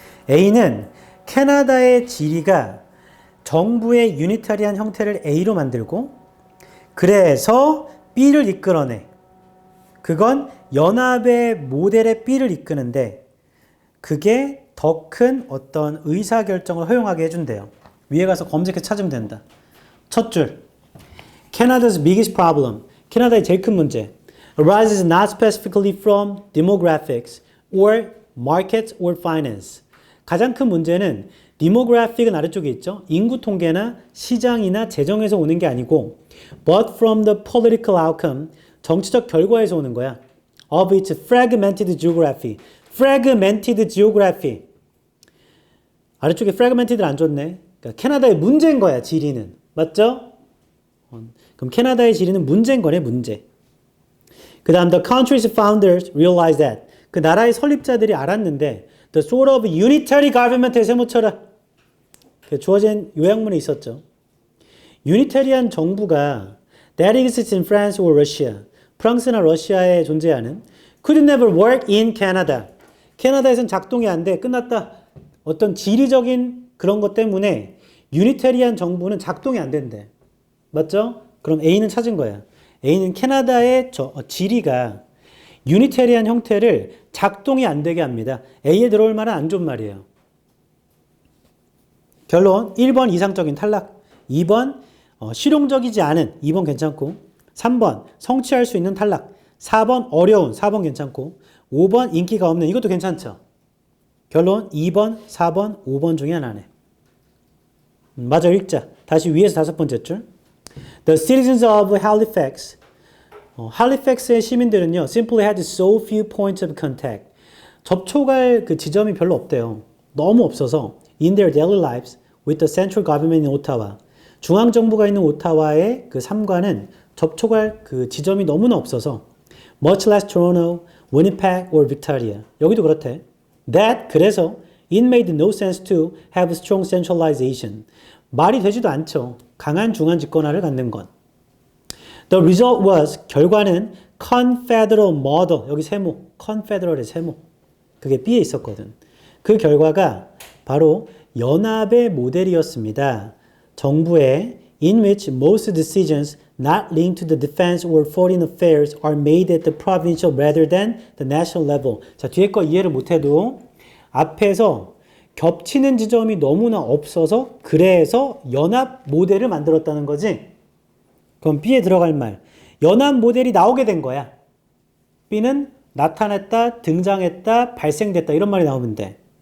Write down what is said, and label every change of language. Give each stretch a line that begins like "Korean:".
Korean: A는 캐나다의 지리가 정부의 유니타리한 형태를 A로 만들고 그래서 B를 이끌어내. 그건 연합의 모델의 B를 이끄는데 그게 더 큰 어떤 의사결정을 허용하게 해준대요. 위에 가서 검색해 찾으면 된다. 첫 줄.
English: Canada's biggest problem.
Korean: 캐나다의 제일 큰 문제.
English: Arises not specifically from demographics or markets or finance.
Korean: 가장 큰 문제는 demographic은 아래쪽에 있죠. 인구 통계나 시장이나 재정에서 오는 게 아니고 but from the political outcome. 정치적 결과에서 오는 거야.
English: Of its fragmented geography. fragmented geography.
Korean: 아래쪽에 fragmented를 안 줬네. 그러니까 캐나다의 문제인 거야, 지리는. 맞죠? 그럼 캐나다의 지리는 문제인 거네, 문제.
English: 그 다음, the country's founders realized that.
Korean: 그 나라의 설립자들이 알았는데, the sort of unitary government 에 세모쳐라. 주어진 요약문에 있었죠.
English: 유니테리한 정부가 that exists in France or Russia. 프랑스나 러시아에 존재하는 could never work in Canada.
Korean: 캐나다에선 작동이 안 돼. 끝났다. 어떤 지리적인 그런 것 때문에 유니테리한 정부는 작동이 안 된대. 맞죠? 그럼 A는 찾은 거야. A는 캐나다의 지리가 유니테리한 형태를 작동이 안 되게 합니다. A에 들어올 말은 안 좋은 말이에요. 결론 1번 이상적인 탈락, 2번 실용적이지 않은, 2번 괜찮고, 3번 성취할 수 있는 탈락, 4번 어려운, 4번 괜찮고, 5번 인기가 없는, 이것도 괜찮죠. 결론 2번, 4번, 5번 중에 하나네. 맞아, 읽자. 다시 위에서 다섯 번째 줄.
English: The citizens of Halifax. 할리팩스의 시민들은요, simply had so few points of contact.
Korean: 접촉할 그 지점이 별로 없대요.
English: 너무 없어서 in their daily lives with the central government in Ottawa.
Korean: 중앙 정부가 있는 오타와의 그 삼과는 접촉할 그 지점이 너무나 없어서 much less Toronto, Winnipeg or Victoria. 여기도 그렇대.
English: That 그래서 it made no sense to have strong centralization.
Korean: 말이 되지도 않죠. 강한 중앙 집권화를 갖는 건.
English: The result was 결과는 confederal model.
Korean: 여기 세모. confederal의 세모. 그게 B에 있었거든. 그 결과가 바로 연합의 모델이었습니다.
English: 정부의 in which most decisions not linked to the defense or foreign affairs are made at the provincial rather than the national level.
Korean: 자, 뒤에 거 이해를 못해도 앞에서 겹치는 지점이 너무나 없어서 그래서 연합 모델을 만들었다는 거지. 그럼 B에 들어갈 말. 연합 모델이 나오게 된 거야. B는 나타났다, 등장했다, 발생됐다 이런 말이 나오면 돼.